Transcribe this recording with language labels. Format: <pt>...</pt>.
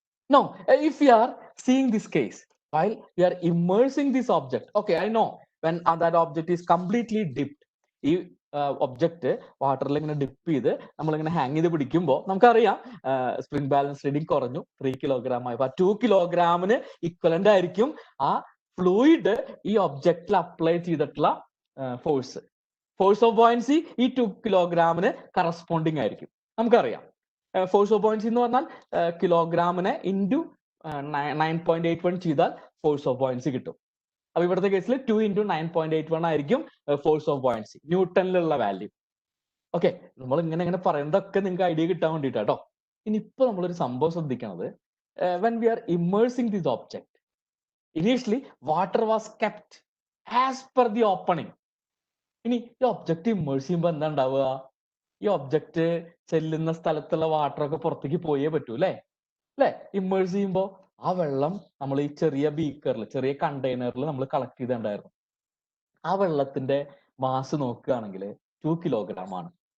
<en>Now, if we are seeing this case, while we are immersing this object, okay, I know when that object is completely dipped,</en> <ml>object വാട്ടറിൽ ഇങ്ങനെ dip ചെയ്ത് നമ്മളിങ്ങനെ hang ചെയ്ത് പിടിക്കുമ്പോൾ നമുക്കറിയാം spring balance reading കുറഞ്ഞു, 3 kilogram ആയി. 2 കിലോഗ്രാമിന് ഇക്വലന്റ് ആയിരിക്കും ആ ഫ്ലൂയിഡ് ഈ ഒബ്ജക്റ്റിൽ അപ്ലൈ ചെയ്തിട്ടുള്ള ഫോഴ്സ്. ഫോഴ്സ് ഓഫ് ബോയൻസി ഈ 2 കിലോഗ്രാമിന് കറസ്പോണ്ടിങ് ആയിരിക്കും. നമുക്കറിയാം ഫോഴ്സ് ഓഫ് ബോയൻസി എന്ന് പറഞ്ഞാൽ കിലോഗ്രാമിനെ ഇൻറ്റു 9.81 ചെയ്താൽ ഫോഴ്സ് ഓഫ് ബോയൻസി കിട്ടും. അപ്പൊ ഇവിടുത്തെ കേസിൽ 2 into 9.81 ആയിരിക്കും force of buoyancy, ന്യൂട്ടണിലുള്ള value. Okay, നമ്മൾ ഇങ്ങനെ പറയുന്നതൊക്കെ നിങ്ങൾക്ക് ഐഡിയ കിട്ടാൻ വേണ്ടിയിട്ടാട്ടോ. ഇനിയിപ്പോ നമ്മളൊരു സംഭവം ശ്രദ്ധിക്കണത്,</ml> <en>when we are immersing this object, initially water was kept as per the opening.</en> <ml>ഇനി ഈ ഒബ്ജക്റ്റ് ഇമ്മേഴ്സ് ചെയ്യുമ്പോൾ എന്താ ഉണ്ടാവുക? ഈ ഒബ്ജക്റ്റ് ചെല്ലുന്ന സ്ഥലത്തുള്ള വാട്ടറൊക്കെ പുറത്തേക്ക് പോയേ പറ്റൂ അല്ലേ? ഇമ്മേഴ്സ് ചെയ്യുമ്പോൾ ആ വെള്ളം നമ്മൾ ഈ ചെറിയ ബീക്കറിൽ, ചെറിയ കണ്ടെയ്നറിൽ നമ്മൾ കളക്ട് ചെയ്തിട്ടുണ്ടായിരുന്നു. ആ വെള്ളത്തിന്റെ മാസ് നോക്കുകയാണെങ്കിൽ 2 കിലോഗ്രാം ആണ്.</ml>